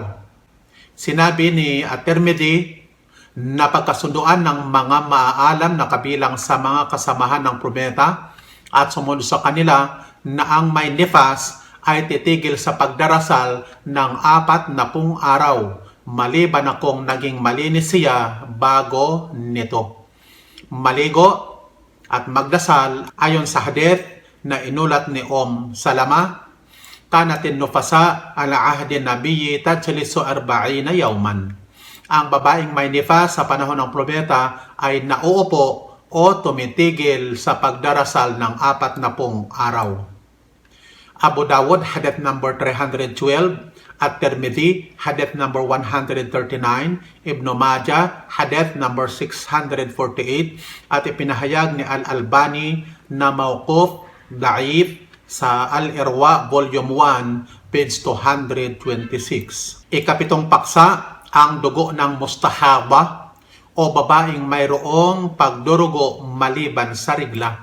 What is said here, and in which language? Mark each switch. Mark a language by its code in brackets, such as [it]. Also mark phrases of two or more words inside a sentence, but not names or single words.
[tl] Sinabi ni At-Tirmidhi na pagkasunduan ng mga maaalam na kabilang sa mga kasamahan ng propeta at sumunod sa kanila na ang may nifas ay titigil sa pagdarasal ng 40 araw, maliban na kung naging malinis siya bago nito. Maligo at magdasal ayon sa hadith na inulat ni Salama, [ar] كانت النفساء على عهد النبي تجلس 40 يوما. [tl] Ang babaeng may nifas sa panahon ng propeta ay nauupo o tumitigil sa pagdarasal ng 40 araw. Abu Dawud, hadith number 312, at Tirmidhi, hadith number 139, Ibn Majah, hadith number 648, at ipinahayag ni Al-Albani na [ar] موقوف ضعيف [tl] sa Al-Irwa, [en] Volume 1, page 226. [tl] Ikapitong paksa, ang dugo ng mustahaba o babaeng mayroong pagdurugo maliban sa rigla.